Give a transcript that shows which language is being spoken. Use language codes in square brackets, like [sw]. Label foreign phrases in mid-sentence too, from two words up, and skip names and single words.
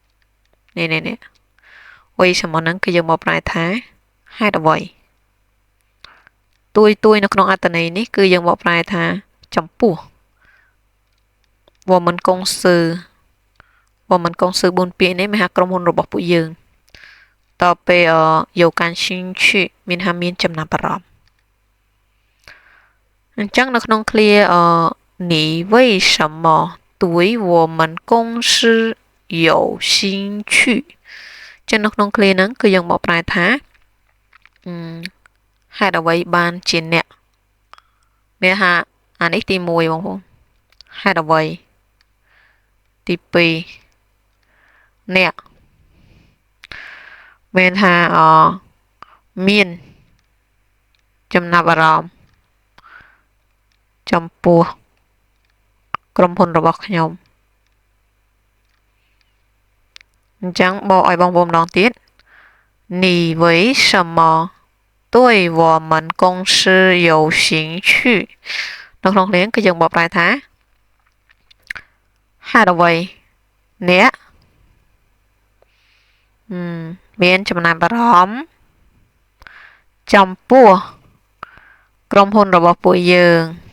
[km] 为什么ហ្នឹងគឺយើងបកប្រែថាហេតុអ្វីទួយនៅក្នុងអត្ថន័យនេះគឺយើងបកប្រែថាចំពោះ [zh] 我们公司 [km] 4 ពាក្យនេះមានថាក្រុមហ៊ុនរបស់ពួកយើងតទៅពេល [zh] 有感兴趣 [km] មានថាមានចំណាប់អារម្មណ៍ អញ្ចឹងនៅក្នុងឃ្លា [zh] 你为什么对我们公司有兴趣 [km] ចឹងនៅក្នុងឃ្លាហ្នឹងគឺយើងបកប្រែថា ហេតុអ្វីបានជាអ្នកមានថាអានេះទី1បងប្អូនហេតុអ្វីទី2អ្នកមានថាមានចំណាប់អារម្មណ៍ ចំពោះក្រុមហ៊ុនរបស់ខ្ញុំអញ្ចឹងបកឲ្យបងប្អូនម្ដងទៀត [zh] 你为什么对我们公司有兴趣 [km] នៅក្នុងនេះគឺយើងបកប្រែថាហេតុអ្វីអ្នក មានចំណាប់អារម្មណ៍ចំពោះក្រុមហ៊ុនរបស់ពួកយើង